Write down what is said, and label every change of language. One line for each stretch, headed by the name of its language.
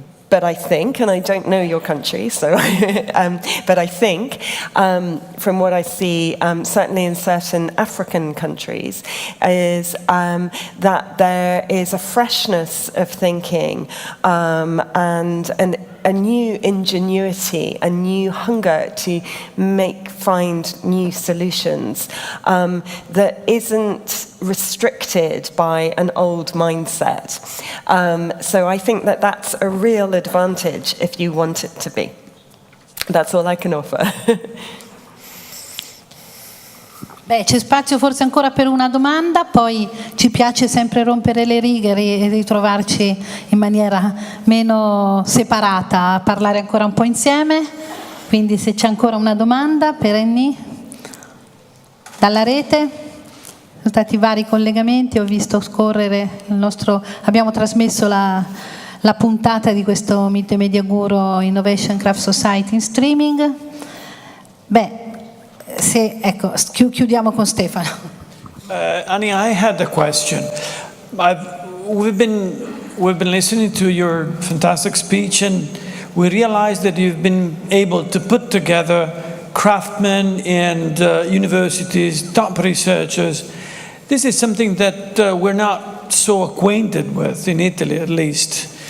English: But I think, and I don't know your country, so but I think from what I see, certainly in certain African countries, is that there is a freshness of thinking and a new ingenuity, a new hunger to find new solutions that isn't restricted by an old mindset. So I think that that's a real advantage if you want it to be. That's all I can offer.
Italian: Beh, c'è spazio forse ancora per una domanda, poi ci piace sempre rompere le righe e ritrovarci in maniera meno separata, a parlare ancora un po' insieme. Quindi se c'è ancora una domanda per Annie, dalla rete, sono stati vari collegamenti, ho visto scorrere abbiamo trasmesso la puntata di questo MtMG Guru Innovation Craft Society in streaming. Beh, ecco, chiudiamo con Stefano.
English: Annie, I had a question. We've been listening to your fantastic speech, and we realized that you've been able to put together craftsmen and universities, top researchers. This is something that we're not so acquainted with in Italy, at least.